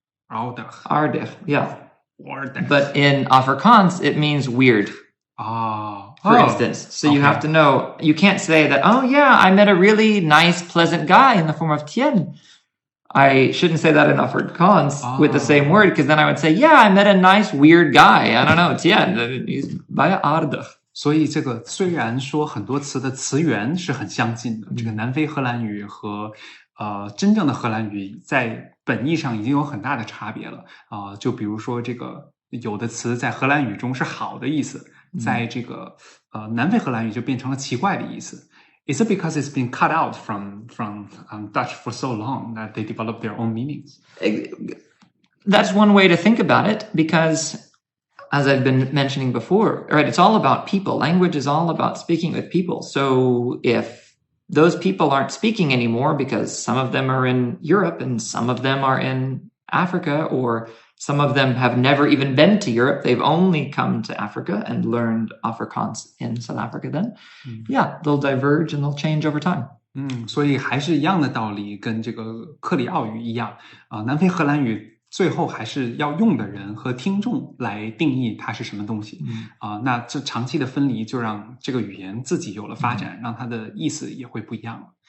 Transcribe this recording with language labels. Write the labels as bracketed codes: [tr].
[en] Aardig, yeah. But in Afrikaans it means weird. For instance. So you have to know, you can't say that, oh yeah, I met a really nice, pleasant guy in the form of Tien. I shouldn't say that in Afrikaans with the same word, because then I would say, yeah, I met a nice, weird guy. I don't know, Tien. He's [af] baie aardig. [zh] 所以这个虽然说很多词的词源是很相近的，这个南非荷兰语和真正的荷兰语在本意上已经有很大的差别了就比如说这个有的词在荷兰语中是好的意思，在这个南非荷兰语就变成了奇怪的意思。 [en] Is it because it's been cut out from Dutch for so long that they develop their own meanings? That's one way to think about it, because as I've been mentioning before, right, it's all about people. Language is all about speaking with people. So if those people aren't speaking anymore because some of them are in Europe and some of them are in Africa, or some of them have never even been to Europe, they've only come to Africa and learned Afrikaans in South Africa then. Yeah, they'll diverge and they'll change over time. [zh] 所以还是一样的道理，跟这个克里奥语一样南非荷兰语最后还是要用的人和听众来定义它是什么东西那这长期的分离就让这个语言自己有了发展，让它的意思也会不一样了。